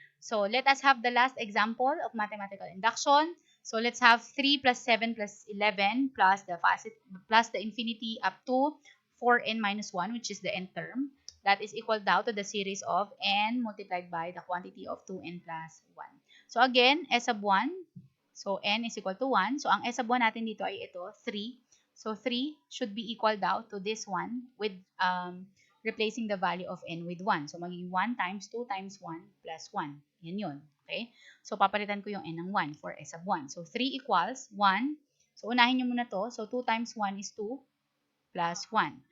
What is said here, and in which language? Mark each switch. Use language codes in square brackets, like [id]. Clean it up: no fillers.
[en] So let us have the last example of mathematical induction. So let's have 3 plus 7 plus 11 plus the infinity up to 4n minus 1, which is the n term. That is equal now to the series of n multiplied by the quantity of 2n plus 1. So again, s sub 1. So n is equal to 1. [tl] So ang s sub 1 natin dito ay ito, 3. [en] So 3 should be equal now to this one with replacing the value of n with 1. [tl] So magiging [en] 1 times 2 times 1 plus 1. [tl] Yan yun. [en] Okay? [tl] So papalitan ko yung n ng 1 [en] for s sub 1. So [tl] 3 equals 1. So unahin nyo muna to. [en] So 2 times 1 is 2 plus 1.